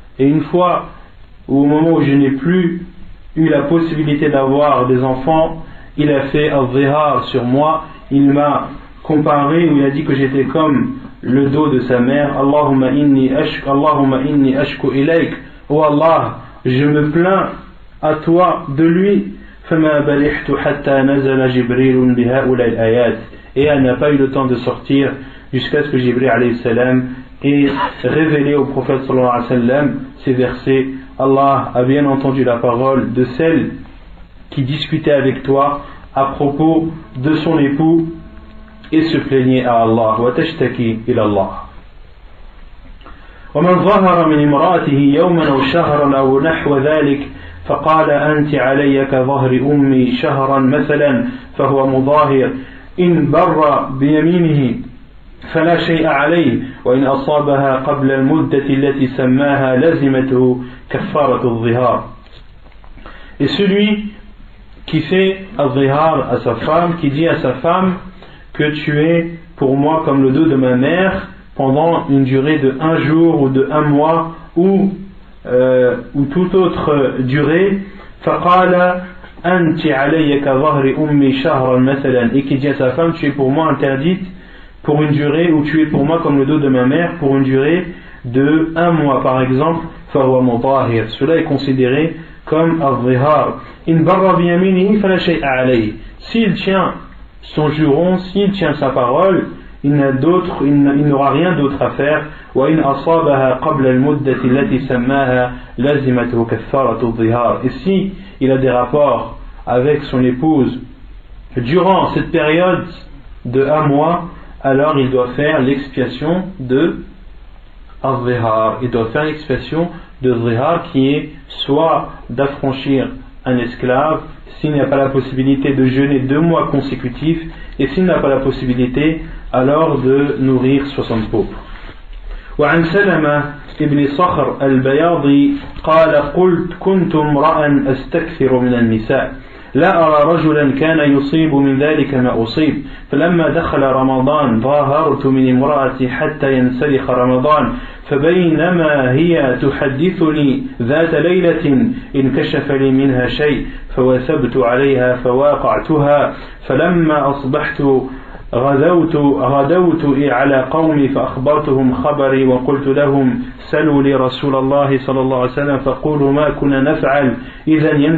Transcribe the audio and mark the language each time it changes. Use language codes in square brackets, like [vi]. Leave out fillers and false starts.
[fr] Et une fois, au moment où je n'ai plus eu la possibilité d'avoir des enfants, il a fait al-zihar sur moi. Il m'a comparé, ou il a dit que j'étais comme le dos de sa mère. [ar] Allahumma inni ashku ilayk. [fr] Oh Allah, je me plains à toi de lui. [ar] فما بلحت حتى نزل جبريل بهؤلاء الآيات. [fr] Et elle n'a pas eu le temps de sortir jusqu'à ce que Jibril alayhi salam ait révélé au prophète sallallahu alayhi wa sallam ces versets. Allah a bien entendu la parole de celle qui discutait avec toi à propos de son époux et se plaignait à Allah. [ar] وتشتكي إلى الله. ومن ظهر من امرأته يوما أو شهرا أو نحو ذلك فقال أنت علي كظهر أمي شهرا مثلا فهو مظاهر إن بر بيمينه فلا شيء عليه وإن أصابها قبل المدة التي سماها لزمته كفارة الظهار. [fr] Et celui qui fait al-zihar à sa femme, qui dit à sa femme que tu es pour moi comme le dos de ma mère pendant une durée de 1 jour ou de 1 mois ou toute autre durée, [ar] فقال أنت علي كظهر أمي شهرا مثلا, [fr] et qui dit à sa femme tu es pour moi interdite pour une durée, ou tu es pour moi comme le dos de ma mère pour une durée de 1 mois par exemple, [ar] فهو مظاهر. [fr] Cela est considéré comme al-zihar. [ar] إن بر بيمينه فلا شيء عليه. [fr] S'il tient son juron, s'il tient sa parole, il n'aura rien d'autre à faire. [ar] وإن أصابها قبل المدة التي سماها لزمته كفارة الظهار. [fr] Et si il a des rapports avec son épouse durant cette période de 1 mois, alors il doit faire l'expiation de al-zihar. Il doit faire l'expiation de zihar qui est soit d'affranchir un esclave s'il n'y a pas la possibilité de jeûner 2 mois consécutifs, et s'il n'a pas la possibilité alors de nourrir 60 pauvres. [ar] وعن سلمة ابن صخر البياضي قال قلت كنت امرأ أستكثر من النساء لا أرى رجلا كان يصيب من ذلك ما أصيب فلما دخل رمضان ظاهرت من امرأتي حتى ينسلخ رمضان فبينما هي تحدثني ذات ليلة انكشف لي منها شيء فوثبت عليها فواقعتها فلما أصبحت غدوت على قومي فأخبرتهم خبري وقلت لهم سلوا لي رسول الله صلى الله عليه وسلم فقولوا ما كنا نفعل إذا